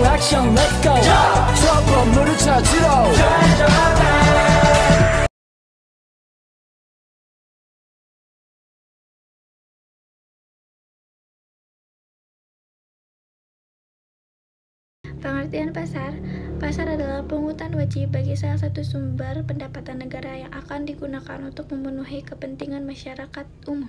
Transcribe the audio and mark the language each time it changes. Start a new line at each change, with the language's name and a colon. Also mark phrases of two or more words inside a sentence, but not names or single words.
Korean: 미션
English: let's go
Korean: 저 건물을 찾으러
Indonesian: Pengertian pasar. Pasar adalah pungutan wajib bagi salah satu sumber pendapatan negara yang akan digunakan untuk memenuhi kepentingan masyarakat umum.